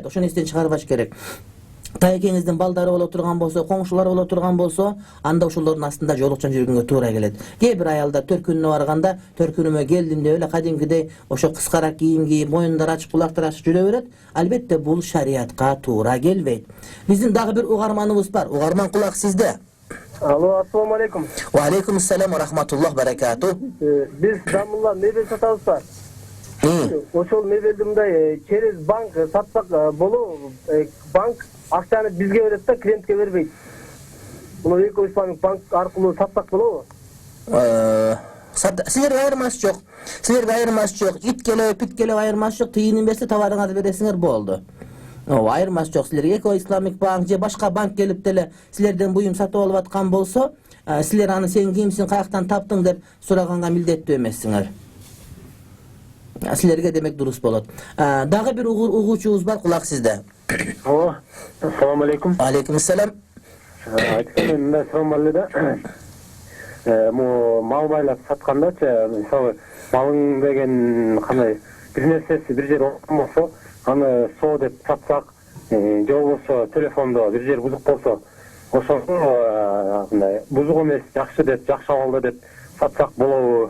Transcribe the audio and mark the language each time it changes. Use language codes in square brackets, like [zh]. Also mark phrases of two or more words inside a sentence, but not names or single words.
[ky] Ошону эстен чыгарбаш керек. Таекеңиздин балдары боло турган болсо, коңшулар боло турган болсо, анда ошолордун астында жоолукчан жүргөнгө туура келет. Кээ бир аялдар төркүнүнө барганда, төркүнүмө келдим деп эле кадимкидей ошо кыскараак кийим кийип, моюндар ачып, кулактар ачып жүрө берет. Албетте бул шариатка туура келбейт. Биздин дагы бир угарманыбыз бар. Угарман, кулак сизде. Алло, [ar] السلام عليكم. وعليكم السلام ورحمة الله بركاته. [ky] Биз дамылла мебель сатабыз бар. Ошол мебелди мындай [ru] через банк [ky] сатсак болобу? Банк акчаны бизге берет да, клиентке бербейт. Муну Эко Исламик банк аркылуу сатсак болобу? Силерге айырмасы жок. Силерге айырмасы жок. Ит келип, пит келип айырмасы жок. Тыйынын берсе товарыңарды бересиңер, болду. Айырмасы жок. Силерге Эко Исламик банк же башка банк келип деле силерден буюм сатып алып аткан болсо, силер аны сен кимсиң, каяктан таптың деп сураганга милдеттүү эмессиңер. Силерге демек дурус болот. Дагы бир угуучубуз бар, кулак сизде. Алло, [ar] السلام عليكم. عليكم السلام. [ky] Айтсам, мында сурам бар эле да. Мал байлап саткандачы, мисалы, малың деген кандай бир нерсеси бир жер болсо, аны соо деп сатсак, же болбосо телефондо бир жер бузук болсо, ошону мындай бузук эмес, жакшы деп, жакшы абалда деп сатсак болобу?